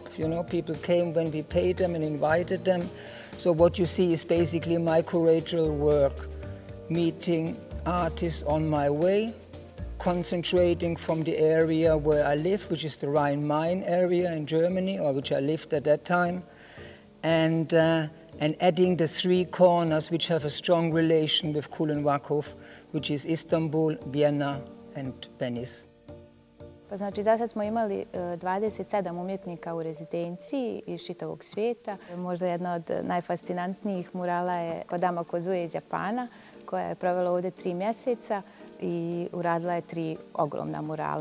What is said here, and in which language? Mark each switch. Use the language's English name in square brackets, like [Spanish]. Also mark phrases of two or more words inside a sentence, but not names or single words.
[English] You know, people came when we paid them and invited them. So what you see is basically my curatorial work, meeting artists on my way, concentrating from the area where I live, which is the Rhine-Main area in Germany, or which I lived at that time, and adding the three corners which have a strong relation with Kulen Vakuf, which is Istanbul, Vienna, and Venice. [Bosnian] Pa znači, za sad smo imali 27 umjetnika u rezidenciji iz čitavog svijeta. Možda jedna od najfascinantnijih murala je Kodama Kozue iz Japana, koja je provela ovdje 3 mjeseca i uradila je 3 ogromna murala.